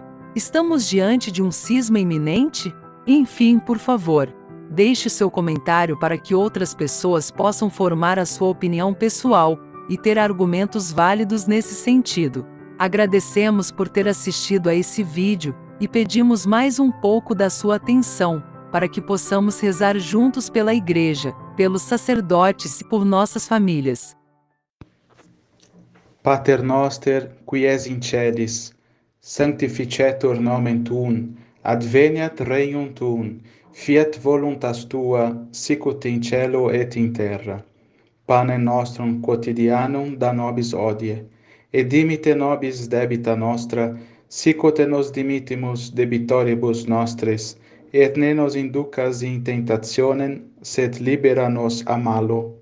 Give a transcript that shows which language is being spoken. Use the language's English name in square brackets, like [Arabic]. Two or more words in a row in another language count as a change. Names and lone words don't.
[Portuguese] Estamos diante de um cisma iminente? Enfim, por favor, deixe seu comentário para que outras pessoas possam formar a sua opinião pessoal e ter argumentos válidos nesse sentido. Agradecemos por ter assistido a esse vídeo e pedimos mais um pouco da sua atenção, para que possamos rezar juntos pela Igreja, pelos sacerdotes e por nossas famílias. [Latin] Pater noster, qui es in celis, sanctificetur nomen tuum, adveniat regnum tuum, fiat voluntas tua, sicut in cielo et in terra. Panem nostrum quotidianum da nobis hodie, et dimite nobis debita nostra, sicut nos dimittimus debitoribus nostris, et ne nos inducas in tentationem, sed libera nos a malo.